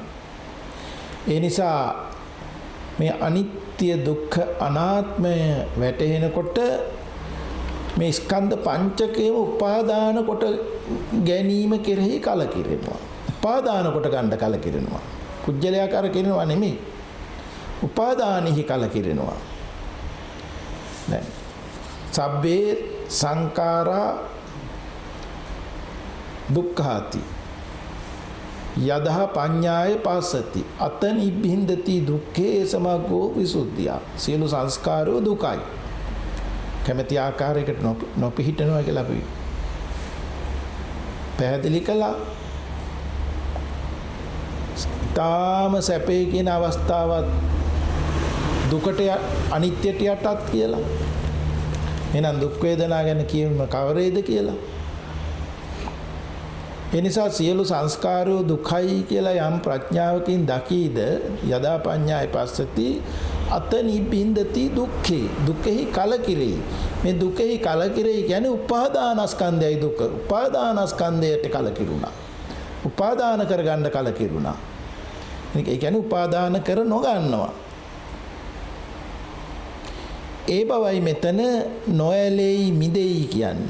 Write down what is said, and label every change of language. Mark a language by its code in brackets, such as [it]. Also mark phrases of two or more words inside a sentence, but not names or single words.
[si] ඒ නිසා මේ අනිත්‍ය දුක්ඛ අනාත්මය වැටහෙනකොට මේ ස්කන්ධ පංචකයම උපාදාන කොට ගැනීම කෙරෙහි කලකිරෙනවා. උපාදාන කොට ගන්න කලකිරෙනවා. කුජලයා කරකිරෙනවා නෙමෙයි. උපාදානෙහි කලකිරෙනවා. [pi] දැන් සබ්බේ සංඛාරා දුක්ඛාති යදහ පඤ්ඤාය පස්සති අත නිබ්බින්දති දුක්ඛේ සමග්ගෝ විසුද්ධිය. [si] සියලු සංස්කාරෝ දුකයි. කැමැති ආකාරයකට නොපිහිටනවා කියලා අපි පැහැදිලි කළා. තාම සැපේ කියන අවස්ථාවත් දුකට අනිත්‍යයට යටත් කියලා. එහෙනම් දුක් වේදනා ගැන කියන්න කවරේද කියලා. ඒ නිසා සියලු සංස්කාරෝ දුකයි කියලා යම් ප්‍රඥාවකින් දකීද [pi] යදා පඤ්ඤාය පස්සති අත නිබ්බින්දති දුක්ඛේ [si] දුකෙහි කලකිරේ. මේ දුකෙහි කලකිරේ කියන්නේ උපාදානස්කන්ධයයි දුක. උපාදානස්කන්ධයට කලකිරුණා. උපාදාන කරගන්න කලකිරුණා. ඒ කියන්නේ උපාදාන කර නොගන්නවා. ඒ බවයි මෙතන නොඇලෙයි මිදෙයි කියන්නේ.